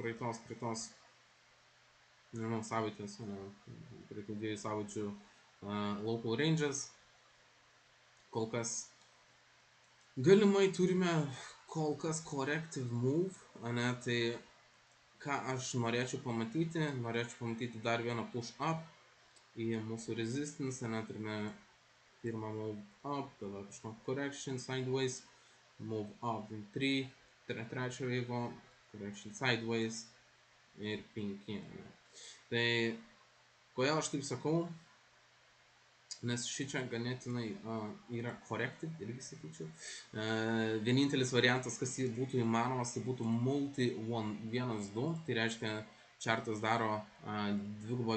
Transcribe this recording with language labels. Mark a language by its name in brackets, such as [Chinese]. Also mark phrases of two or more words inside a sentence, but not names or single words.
[Lithuanian] nežinau, savaitės, praeitų 2 savaičių [English] local ranges, [Lithuanian] kol kas galimai turime kol kas [English] corrective move, [Lithuanian] ne, tai ką aš norėčiau pamatyti dar vieną [English] push up [Lithuanian] į mūsų resistance, ne, turime pirmą [English] move up, [Lithuanian] tada kažkokį [English] correction sideways, move up in 3, [Lithuanian] trečią veivo, [English] correction sideways [Lithuanian] ir 5. Ne. Tai kodėl aš taip sakau, nes šičia ganėtinai yra corrected, irgi sakyčiau. Vienintelis variantas, kas būtų įmanomas, tai būtų multi 1-2, tai reiškia, chartas daro dvigubą